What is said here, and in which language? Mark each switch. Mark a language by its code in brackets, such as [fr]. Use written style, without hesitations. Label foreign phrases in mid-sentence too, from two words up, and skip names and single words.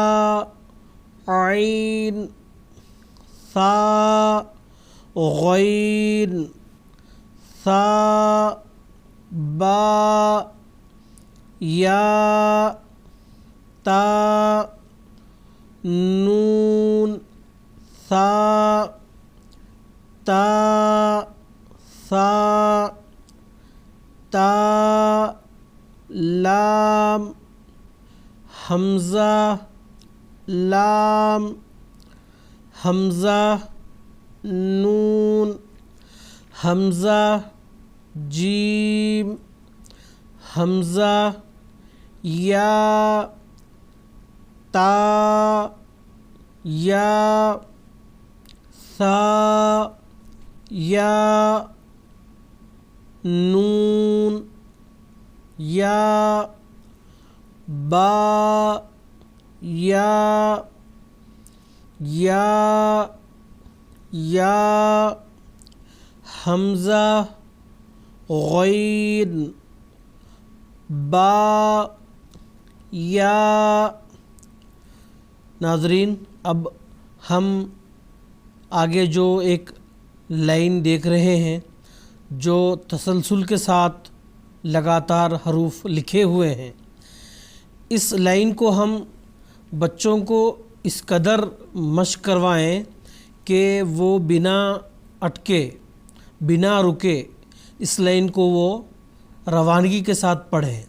[ur] عین، ثا، غین، ثا، با، یا، تا، نون، ثا، تا، ثا، تا، لام، حمزہ، لام، حمزہ، نون، حمزہ، جیم، حمزہ، یا، تا، یا، ثا، یا، نون، یا، با، یا، یا، یا، حمزہ، غین، با، یا۔ ناظرین، اب ہم آگے جو ایک لائن دیکھ رہے ہیں جو تسلسل کے ساتھ لگاتار حروف لکھے ہوئے ہیں، اس لائن کو ہم بچوں کو اس قدر مشق کروائیں کہ وہ بنا اٹکے، بنا رکے اس لائن کو وہ روانگی کے ساتھ پڑھیں۔